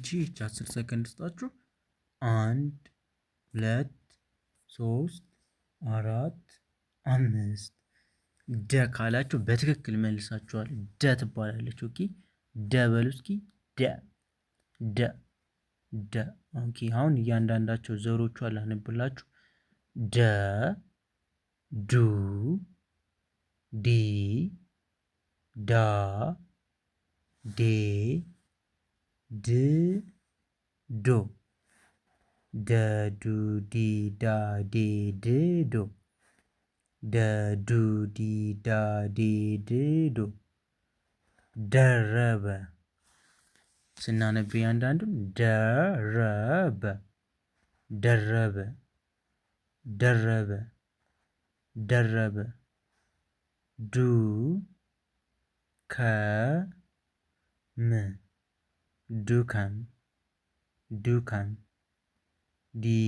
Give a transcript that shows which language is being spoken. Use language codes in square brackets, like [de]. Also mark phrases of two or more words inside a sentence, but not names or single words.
[am] እቺ 10 ሰከንድ ስጣችሁ። 1 2 3 4 5 ደ ካላችሁ በትክክል መልሳችኋል። ደ ትባላለች። ኦኬ ደ በሉ እስኪ ደ ደ ደ ኦኬ አሁን እያንዳንዳቸው ዘሮቹ አላነብላችሁ። ደ ዱ ዲ ዳ ዴ ድ ዶ ደ ዱ ዲ ዳ ዴ ድ ዶ ደ ዱ ዲ ዳ ዴ ድ ዶ ደረበ ስናነብ እያንዳንዱን ደረበ ደረበ ደረበ ደረበ ዱ ከ ም ዱከም ዱከም ዲ